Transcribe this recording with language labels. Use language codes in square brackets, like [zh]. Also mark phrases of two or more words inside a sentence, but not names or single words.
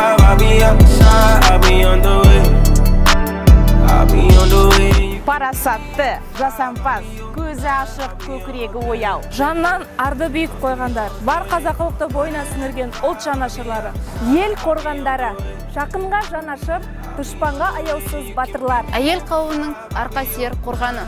[en] I'll be outside, I'll be on the way. I'll be on the way. [kk] Парасатты, жасампаз, көзі ашық, көкірегі ояу. Жаннан арды биік қойғандар, бар қазақылықты бойына сіңірген ұлт жанашырлары, ел қорғандары, жақынға жанашыр, дұшпанға аяусыз батырлар. Әйел қауымның арқа сүйер қорғаны.